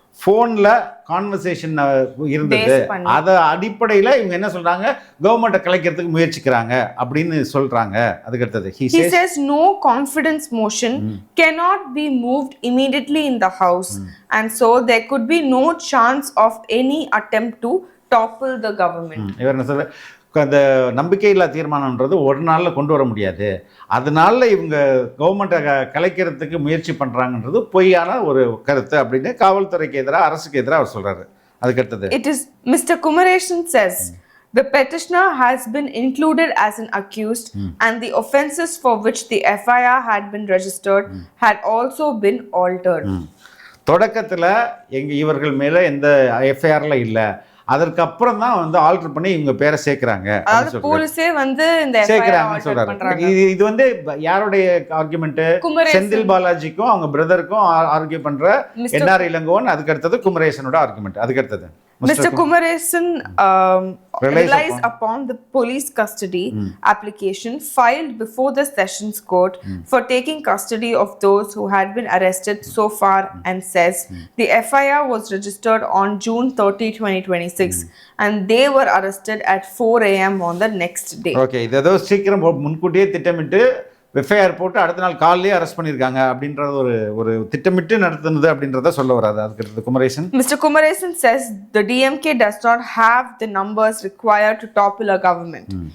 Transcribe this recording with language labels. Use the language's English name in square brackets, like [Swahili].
[Tamil] ஃபோனில் கான்வர்சேஷன் இருந்தது, அதை அடிப்படையில் இவங்க என்ன சொல்கிறாங்க, கவர்மெண்ட்டை கலைக்கிறதுக்கு முயற்சிக்கிறாங்க அப்படின்னு சொல்கிறாங்க. அதுக்கடுத்தது, [English] he says no confidence motion cannot be moved immediately in the house and so there could be no chance of any attempt to topple the government. [Tamil] இவர் என்ன சொல்ற, அந்த நம்பிக்கையில்லா தீர்மானம்ன்றது ஒரு நாளில் கொண்டு வர முடியாது, அதனால இவங்க கவர்மெண்ட்டை கலைக்கிறதுக்கு முயற்சி பண்ணுறாங்கன்றது பொய்யான ஒரு கருத்து அப்படின்னு காவல்துறைக்கு எதிராக அரசுக்கு எதிராக அவர் சொல்கிறாரு. அதுக்கடுத்தது, [English] it is Mr. Kumaresan says the petitioner has been included as an accused and the offences for which the FIR had been registered had also been altered. [Tamil] தொடக்கத்தில் இவர்கள் மேலே எந்த எஃப்ஐஆரில் இல்லை, அதற்கப்புறம் தான் வந்து ஆல்டர் பண்ணி இவங்க பேரை சேர்க்கிறாங்க, போலீஸே வந்து இந்த சேர்க்கிறாங்கன்னு சொல்றாரு. இது வந்து யாருடைய ஆர்குமெண்ட், செந்தில் பாலாஜிக்கும் அவங்க பிரதருக்கும் ஆர்கியூ பண்ற என்ஆர் இளங்கோவன். அதுக்கு அடுத்தது குமரேசனோட ஆர்குமெண்ட். அதுக்கு அடுத்தது, [English] Mr. Kumaresan relies upon the police custody application filed before the Sessions Court for taking custody of those who had been arrested so far and says the FIR was registered on June 30, 2026 and they were arrested at 4 a.m. on the next day. [Tamil] Okay, இது ஏதோ சீக்கிரம் முன்கூட்டியே திட்டமிட்டு FIR போட்டு அடுத்த நாள் காலையிலே arrest பண்ணியிருக்காங்க அப்படின்றது ஒரு திட்டமிட்டு நடத்துனது அப்படின்றத சொல்ல வராது. அதுக்கு Kumaresan, [English] Mr. Kumaresan says the DMK does not have the numbers required to topple a government.